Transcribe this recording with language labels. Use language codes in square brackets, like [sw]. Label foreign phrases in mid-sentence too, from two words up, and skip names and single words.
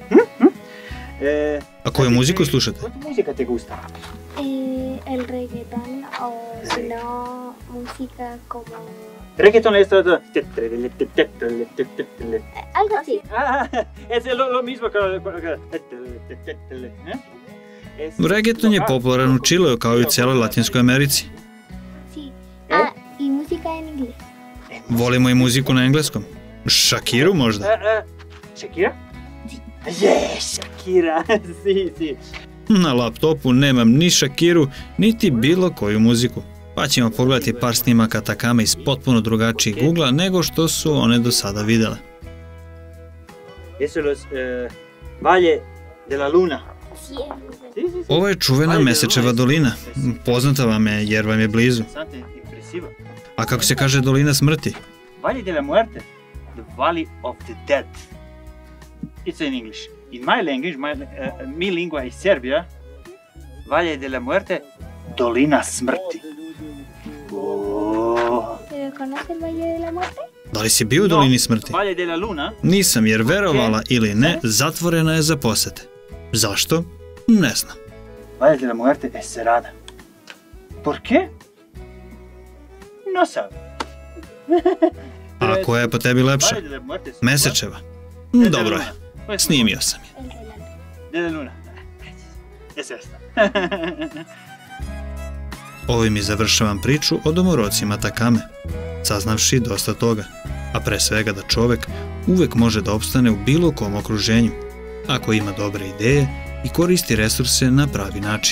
[sr] A koju muziku slušate? [es] ¿Cuánta música te gusta? El reggaetón o si no música como... Reggaetón es todo... Algo así. Es lo mismo que... [sr] Reggaeton je popularan u Čileu kao i u cijeloj Latinskoj Americi. [es] ¿Y música en inglés? [sr] Volimo i muziku na engleskom. Shakiru možda? [es] ¿Shakira? Yes, Shakira, sí. [sr] Na laptopu nemam ni Shakiru, niti bilo koju muziku. Pa ćemo pogledati par snimaka Takame iz potpuno drugačijeg ugla nego što su one do sada videle. [es] Eso los Valle de la Luna. [sr] Ovo je čuvena Mesečeva dolina. Poznata vam je jer vam je blizu. A kako se kaže dolina smrti? [es] Valle de la Muerte. [en] The Valley of the Dead. It's in English. In my language, [it] mi lingua [en] is Serbia. [es] Valle de la Muerte, [sr] dolina smrti. [es] ¿Conoce el Valle de la Muerte? [sr] Da li si bio u dolini smrti? [es] Valle de la Luna. [sr] Nisam, jer verovala ili ne, zatvorena je za posete. Zašto? Ne znam. [es] Valle de la Muerte es cerrada. ¿Por qué? No sabe. [sr] A koja je po tebi lepša? Mesečeva. Dobro je. Snimio sam je. [es] De la Luna. Es esta. [sr] Ovim i završavam priču o domorocima Takame, saznavši dosta toga, a pre svega da čovek uvek može da opstane u bilo kom okruženju, ako ima dobre ideje i koristi resurse na pravi način.